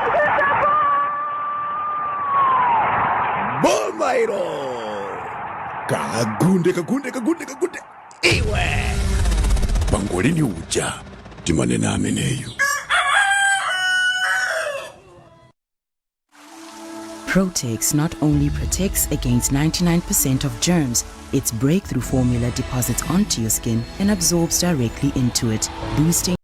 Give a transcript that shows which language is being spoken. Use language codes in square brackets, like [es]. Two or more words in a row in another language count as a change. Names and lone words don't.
[ny] Bomairo. Kagunde. Iwe. Pangolini uja. Timanena ameneyo. [en] Protex not only protects against 99% of germs, its breakthrough formula deposits onto your skin and absorbs directly into it, boosting